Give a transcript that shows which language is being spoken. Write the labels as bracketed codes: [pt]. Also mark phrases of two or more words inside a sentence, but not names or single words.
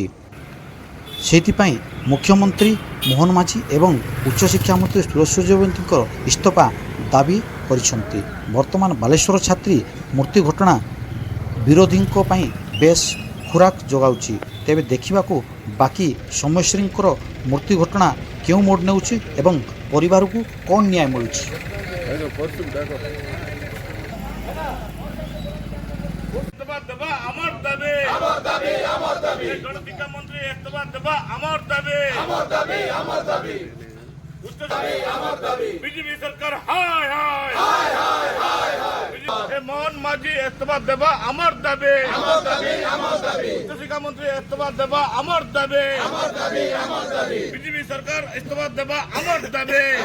[or] ସେଥିପାଇଁ ମୁଖ୍ୟମନ୍ତ୍ରୀ ମୋହନ ମାଝୀ ଏବଂ ଉଚ୍ଚଶିକ୍ଷା ମନ୍ତ୍ରୀ ସୁରେଶ ସୂର୍ଯ୍ୟବଂଶୀଙ୍କ ଇସ୍ତଫା ଦାବି କରିଛନ୍ତି। ବର୍ତ୍ତମାନ ବାଲେଶ୍ୱର ଛାତ୍ରୀ ମୃତ୍ୟୁ ଘଟଣା ବିରୋଧୀଙ୍କ ପାଇଁ ବେଶ ଖୋରାକ ଯୋଗାଉଛି। ତେବେ ଦେଖିବାକୁ ବାକି ସୌମ୍ୟଶ୍ରୀଙ୍କର ମୃତ୍ୟୁ ଘଟଣା କେଉଁ ମୋଡ଼ ନେଉଛି ଏବଂ ପରିବାରକୁ କ'ଣ ନ୍ୟାୟ ମିଳୁଛି। ବିଜେପି ସରକାର ହାୟ ହାୟ ହାୟ ହାୟ ହାୟ ହାୟ ମୋହନ ମାଝୀ ଇସ୍ତଫା ଦେବା ଆମର ଦାବି ଉଚ୍ଚଶିକ୍ଷା ମନ୍ତ୍ରୀ ଇସ୍ତଫା ଦେବା ଆମର ଦାବି ବିଜେପି ସରକାର ଇସ୍ତଫା ଦେବା ଆମର ଦାବି